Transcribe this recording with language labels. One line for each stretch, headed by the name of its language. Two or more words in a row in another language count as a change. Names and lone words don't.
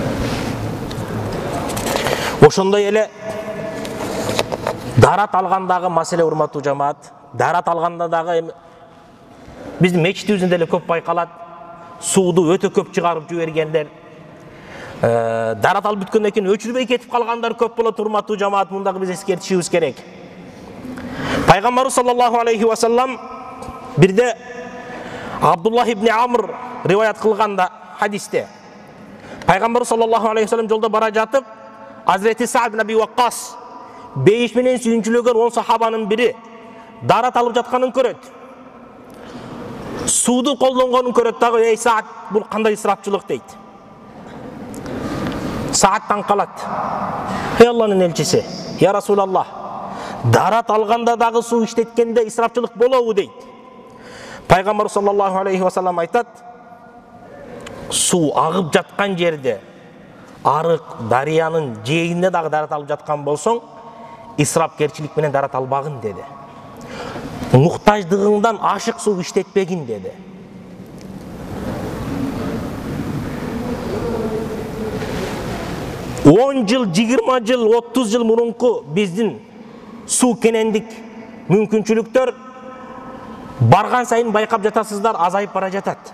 Kyrgyz: Ошондой эле дарат алгандагы маселе, урматтуу жамаат, дарат алганда дагы биздин мечитибиздин деле көп байкалат. Сууду өтө көп чыгарып жибергендер. Дарат алып бүткөндөн кийин өчүрбөй кетип калгандар көп болот, урматтуу жамаат. Мундагы биз эскертишибиз керек. Пайгамбарыбыз
Arabic: صلى الله عليه وسلم
Kyrgyz: бирде Абдуллах ибн Амр риваят кылганда хадисте, Пайгамбарыбыз
Arabic: صلى الله عليه وسلم
Kyrgyz: жолдо бара жатып, Азрети Саад ибн Аби Ваккас бейиш менен сүйүнчүлөгөн 10 сахабанын бири дарат алып жатканын көрөт. Сууду колдонгонун көрөт дагы, ey Саад, бул кандай ысырапчылык дейт. Саад таң калат. Ey Алланын элчиси,
Arabic: يا رسول الله,
Kyrgyz: дарат алганда дагы суу иштеткенде ысырапчылык болобу дейт. Пайгамбар
Arabic: صلى الله عليه وسلم
Kyrgyz: айтат, суу агып жаткан жерде, арык дарыянын жээгинде дагы дарат алып жаткан болсоң, ысырапкерчилик менен дарат албагын деди. Muhtаждыгыңдан ашык суу иштетпегин деди. Он жыл, 20 жыл, 30 жыл мурунку биздин суу кенендик мүмкүнчүлүктөр барган сайын байкап жатасыздар, азайып бара жатат.